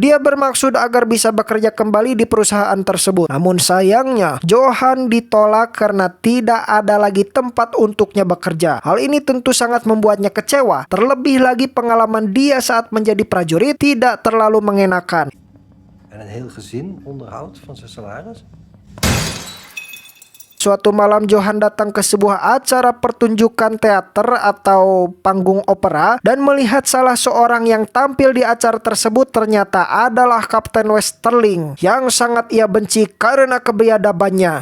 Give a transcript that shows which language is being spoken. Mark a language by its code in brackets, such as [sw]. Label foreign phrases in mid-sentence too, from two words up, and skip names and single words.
[id] Dia bermaksud agar bisa bekerja kembali di perusahaan tersebut. Namun sayangnya, Johan ditolak karena tidak ada lagi tempat untuknya bekerja. Hal ini tentu sangat membuatnya kecewa. Terlebih lagi pengalaman dia saat menjadi prajurit tidak terlalu mengenakan. [nl] En een heel gezin onderhoudt van zijn salaris? [id] Suatu malam Johan datang ke sebuah acara pertunjukan teater atau panggung opera dan melihat salah seorang yang tampil di acara tersebut ternyata adalah Kapten Westerling yang sangat ia benci karena kebiadabannya.